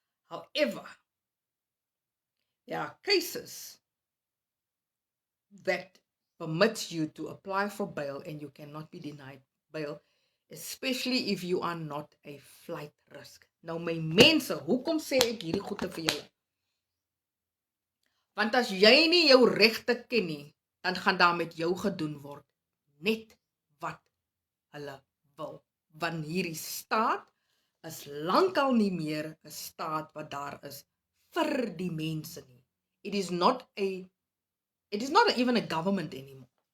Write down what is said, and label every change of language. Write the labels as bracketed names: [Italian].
[English] However, there are cases that permit you to apply for bail and you cannot be denied bail, especially if you are not a flight risk. [Afrikaans] Nou my mense, hoekom sê ek hierdie goeie vir julle? Want as jy nie jou regte ken nie, dan gaan daar met jou gedoen word net wat hulle wil. Want hierdie staat is lankal nie meer 'n staat wat daar is vir die mense nie. [English] It is not even a government anymore.